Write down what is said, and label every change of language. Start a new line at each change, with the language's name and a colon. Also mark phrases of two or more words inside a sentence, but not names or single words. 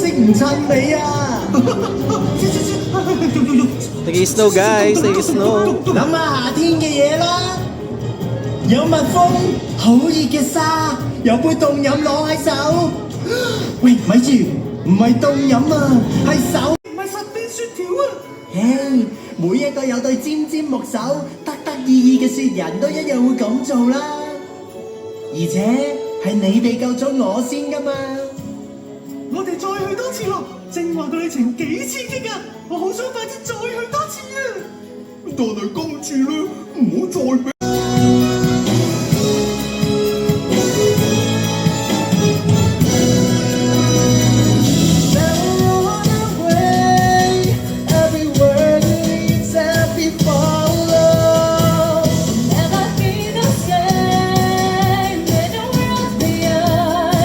Cantonese: 親你啊！
Filipino: Nag-snow guys, nag-snow.
Cantonese: 諗下夏天嘅嘢啦，有蜜蜂，好熱嘅沙，有杯凍飲攞喺手。喂，咪住，唔係凍飲啊，係手。唔係實邊雪條啊！嘿，每一個有對尖尖木手、得得意意嘅雪人都一樣會咁做啦。而且係你哋救咗我先㗎嘛。我哋再去多次咯，正話個旅程幾刺激啊！我好想快啲再去多次啊！但係今次咧，唔好再俾。
English: Never be the same in a world beyond.